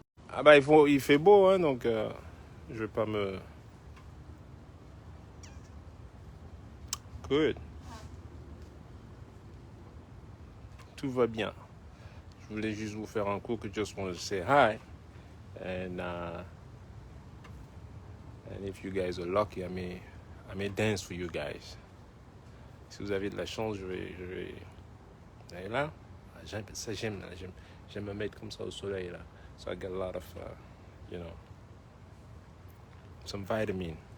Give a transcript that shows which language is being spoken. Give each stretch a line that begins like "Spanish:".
French: Ah bah il fait beau, hein, donc je vais pas me...
English: Good.
French: Tout va bien. Je voulais juste vous faire un coucou,
English: just wanted to say hi. And if you guys are lucky, I may dance for you guys.
French: Si vous avez de la chance, je vais... Et là, ça j'aime, là, j'aime me mettre comme ça au soleil là.
English: So I get a lot of, some vitamin.